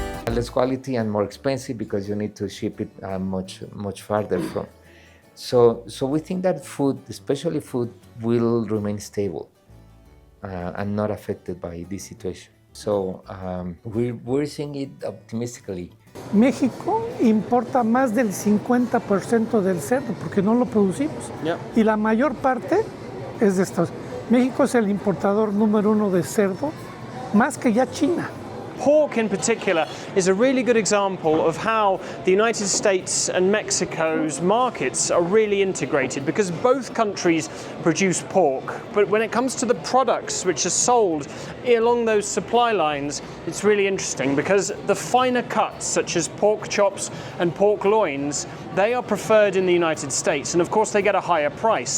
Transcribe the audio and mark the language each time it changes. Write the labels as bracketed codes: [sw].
[en] Less quality and more expensive because you need to ship it much farther from. So we think that food, especially food, will remain stable and not affected by this situation. So we're seeing it optimistically. [es] México importa más del 50% del cerdo porque no lo producimos. [en] Yep. [es] Y la mayor parte es de Estados Unidos. México es el importador número 1 de cerdo, más que ya China. [en] Pork in particular is a really good example of how the United States and Mexico's markets are really integrated because both countries produce pork. But when it comes to the products which are sold along those supply lines, it's really interesting because the finer cuts such as pork chops and pork loins, they are preferred in the United States and of course they get a higher price.